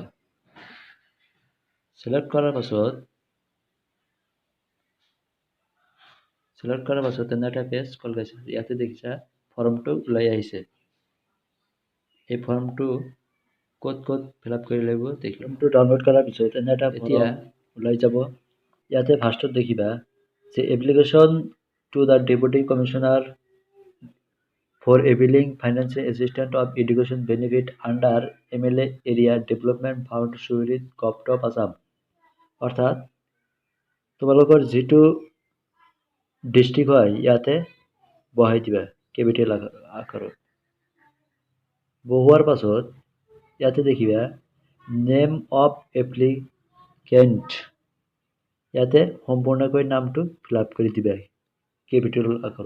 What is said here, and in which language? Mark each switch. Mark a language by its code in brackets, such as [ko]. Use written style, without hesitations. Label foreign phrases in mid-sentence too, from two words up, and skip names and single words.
[as] চিলেক্ট কৰাৰ পাছত তেনে এটা পেজ খোল খাইছে, ইয়াতে দেখিছা ফৰ্মটো ওলাই আহিছে। এই ফৰ্মটো ক'ত [en] fill up [as] কৰিব লাগিব দেখি। ফৰ্মটো ডাউনলোড কৰাৰ পিছত এনে এটা এতিয়া ওলাই যাব। ইয়াতে ফাৰ্ষ্টত দেখিবা যে [en] application to the deputy commissioner for availing financial assistance of education benefit under MLA area development fund suhrid Goptop Assam, [as] অৰ্থাৎ তোমালোকৰ যিটো ডিষ্ট্ৰিক্ট হয় ইয়াতে বহাই দিবা কেপিটেল আকাৰত। বহুৱাৰ পাছত ইয়াতে দেখিবা [en] name of applicant, [as] ইয়াতে সম্পূৰ্ণকৈ নামটো [en] fill up [as] কৰি দিবা কেপিটেল আকাৰত।